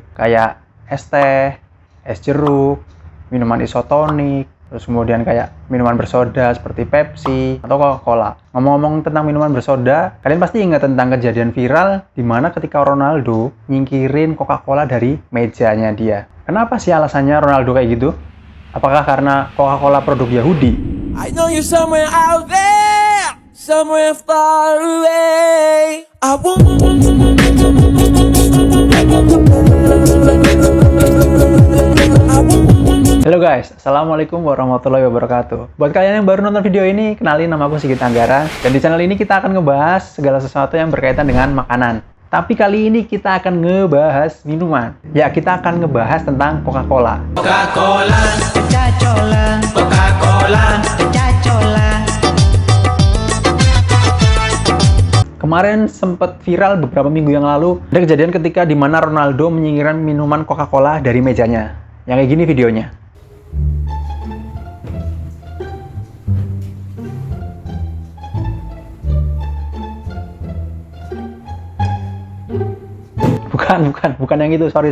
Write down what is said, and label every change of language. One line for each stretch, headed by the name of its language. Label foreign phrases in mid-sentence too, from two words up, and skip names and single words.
Indonesian: Kayak es teh, es jeruk, minuman isotonik, terus kemudian kayak minuman bersoda seperti Pepsi atau Coca-Cola. Ngomong-ngomong tentang minuman bersoda, kalian pasti ingat tentang kejadian viral di mana ketika Ronaldo nyingkirin Coca-Cola dari mejanya dia. Kenapa sih alasannya Ronaldo kayak gitu? Apakah karena Coca-Cola produk Yahudi?
English: I know you're somewhere out there, somewhere far away. I want.
Indonesian: Halo guys,
Arabic: السلام عليكم ورحمة الله وبركاته.
Indonesian: Buat kalian yang baru nonton video ini, kenalin nama aku Sigit Anggara. Dan di channel ini kita akan ngebahas segala sesuatu yang berkaitan dengan makanan. Tapi kali ini kita akan ngebahas minuman. Ya, kita akan ngebahas tentang Coca-Cola. Coca-Cola, Coca-Cola, Coca-Cola, Coca-Cola. Kemarin sempat viral beberapa minggu yang lalu, ada kejadian ketika di mana Ronaldo menyingkirkan minuman Coca-Cola dari mejanya. Yang kayak gini videonya. Bukan yang itu, sorry.